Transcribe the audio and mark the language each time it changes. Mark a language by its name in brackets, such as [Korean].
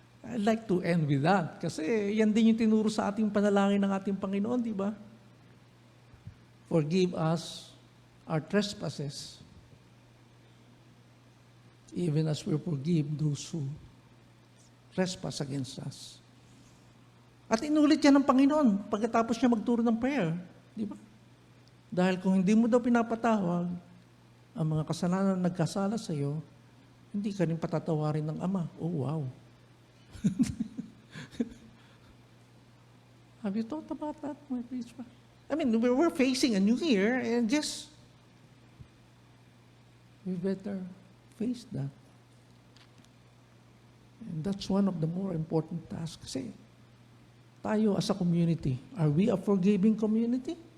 [English] I'd like to end with that. [Filipino] Kasi yan din yung tinuro sa ating panalangin ng ating Panginoon, di ba? [English] Forgive us our trespasses, even as we forgive those who trespass against us. [Filipino] At inulit yan ng Panginoon pagkatapos niya magturo ng prayer. Di ba? Dahil kung hindi mo daw pinapatawag ang mga kasalanan na nagkasala sa iyo, hindi ka rin patatawarin ng Ama. [English] Oh, wow. Have you thought about that, my priest? I mean, we're facing a new year, and just we better face that. And that's one of the more important tasks. [Filipino] Kasi tayo [English] as a community, are we a forgiving community?